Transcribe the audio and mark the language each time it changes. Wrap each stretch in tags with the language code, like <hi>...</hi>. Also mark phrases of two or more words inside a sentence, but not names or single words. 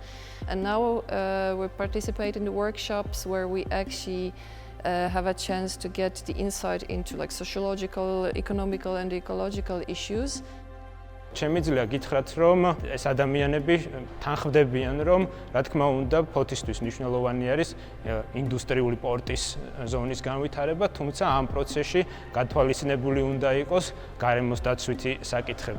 <en>And now we participate in the workshops where we actually have a chance to get the insight into like sociological, economical and ecological issues.</en> <ka>შემიძლია გითხრათ, რომ ეს ადამიანები თანხმდებიან, რომ რა თქმა უნდა ფოთისთვის მნიშვნელოვანი არის ინდუსტრიული პორტის ზონის განვითარება, თუმცა ამ პროცესში გათვალისწინებული უნდა იყოს გარემოს დაცვითი საკითხები.</ka>